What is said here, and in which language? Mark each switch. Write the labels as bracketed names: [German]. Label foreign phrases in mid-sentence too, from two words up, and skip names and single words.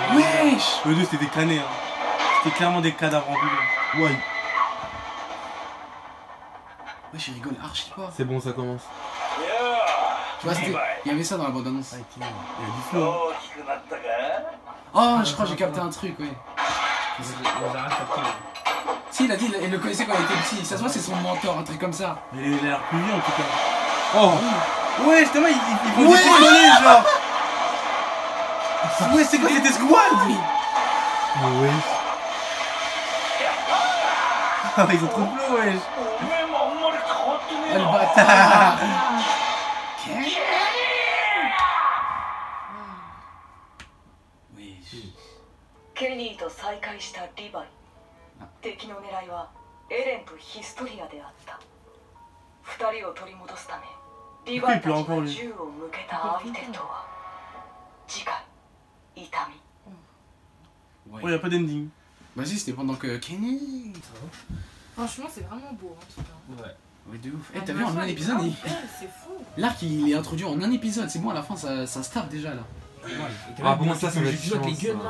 [French] Wesh. Eux deux, c'était des canets, hein. C'était clairement des cadavres ambulants. Ouais, Wesh, il rigole archi pas. c'est bon, ça commence. [Japanese] いや [French] Tu vois, c'était- il y avait ça dans la bande-annonce. Ah, il y a du flow. [Japanese] 大きくなったか [French] Oh, je crois que j'ai capté un truc, ouais. On les a rien capté. Si, il a dit, il le connaissait quand il était petit. Ça se voit, c'est son mentor, un truc comme ça. Mais il a l'air plus vieux en tout cas. Oh, Ouais, justement, il faut Ouais. déconner, genre. Ouais, c'est quoi, c'était squad? ouais. Ah, ils ont trop de flow, wesh. [Japanese] おめえもあんまり変わってね [French] Oh, え le な bâtard. Wesh. [Japanese] ケニーと再会したリヴァイ敵の狙いはエレンとヒストリアであった二人を取り戻すためリヴァイたちが銃を向けた相手とは次回痛み [French] Oh, y a pas d'ending. Vas-y, c'était pendant que Kenny. Franchement, c'est vraiment beau en tout cas. Ouais. Ouais, de ouf. Eh, t'as vu en un épisode, il... C'est fou. l'arc il est introduit en un épisode. C'est bon, à la fin, ça se tape déjà là. Ah bon, ça va être avec les chiant, guns